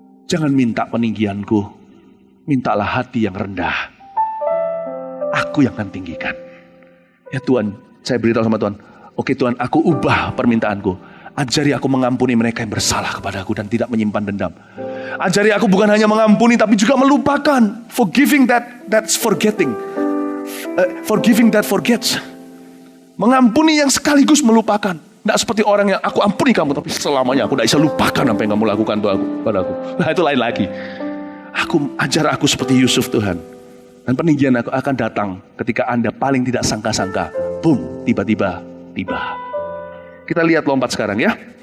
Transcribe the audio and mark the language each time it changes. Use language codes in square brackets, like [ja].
[id] Jangan minta peninggianku, mintalah hati yang rendah. Aku yang akan tinggikan. Ya Tuhan, saya beritahu sama Tuhan, oke Tuhan, aku ubah permintaanku. Ajari aku mengampuni mereka yang bersalah kepadaku dan tidak menyimpan dendam. Ajari aku bukan hanya mengampuni tapi juga melupakan. [en] Forgiving that's forgetting. Forgiving that forgets. [id] Mengampuni yang sekaligus melupakan. Tidak seperti orang yang aku ampuni kamu, tapi selamanya aku tidak bisa lupakan apa yang kamu lakukan padaku. Nah itu lain lagi. Ajar aku seperti Yusuf Tuhan. Dan peninggian aku akan datang ketika Anda paling tidak sangka-sangka. Boom, tiba-tiba tiba. Kita lihat lompat sekarang ya.